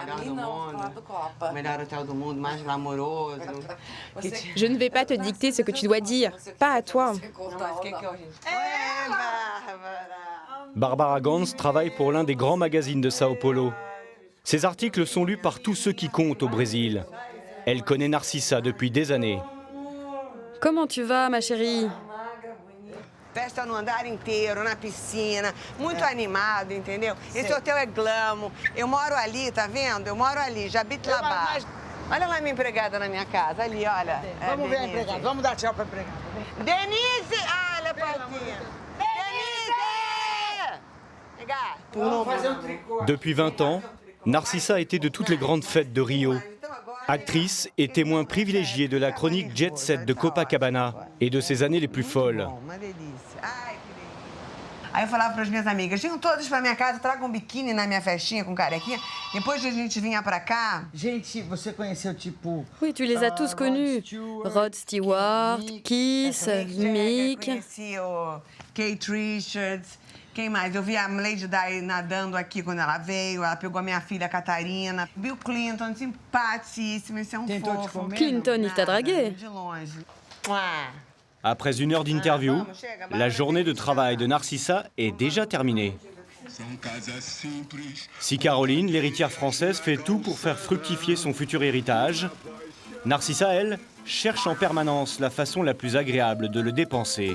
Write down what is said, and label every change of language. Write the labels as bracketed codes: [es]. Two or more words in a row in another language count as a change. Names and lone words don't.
[fr] Je ne vais pas te dicter ce que tu dois dire, pas à toi. Barbara Gans travaille pour l'un des grands magazines de Sao Paulo. Ses articles sont lus par tous ceux qui comptent au Brésil. Elle connaît Narcissa depuis des années. Comment tu vas, ma chérie? [pt] Festa no andar inteiro, na piscina, muito animado, entendeu? Esse hotel é glamour. Eu moro ali, tá vendo? Eu moro ali, já habito lá baixo. Olha lá minha empregada na minha casa, ali, olha. Vamos ver a empregada, vamos dar tchau pra empregada. Denise! Ah, olha a portinha. Denise! [fr] Depuis 20 ans, Narcissa a été de toutes les grandes fêtes de Rio. Actrice et témoin privilégié de la chronique Jet Set de Copacabana et de ses années les plus folles. [pt] Aí eu falava para as minhas amigas, venham todas para minha casa, tragam um biquíni na minha festinha com carequinha. Depois de a gente vinha para cá. Gente, você conheceu tipo... [fr] Oui, tu les as tous connus. Rod Stewart, Kiss, Mick. [pt] Eu conheci o Kate Richards. Quem mais? Eu vi a Lady Di nadando aqui quando ela veio. Ela pegou a minha filha Catarina. Bill Clinton, simpaticíssimo. Esse é um fofo. [fr] Clinton, il t'a dragué. [pt] De longe. [fr] Après 1 heure d'interview, la journée de travail de Narcissa est déjà terminée. Si Caroline, l'héritière française, fait tout pour faire fructifier son futur héritage, Narcissa, elle, cherche en permanence la façon la plus agréable de le dépenser.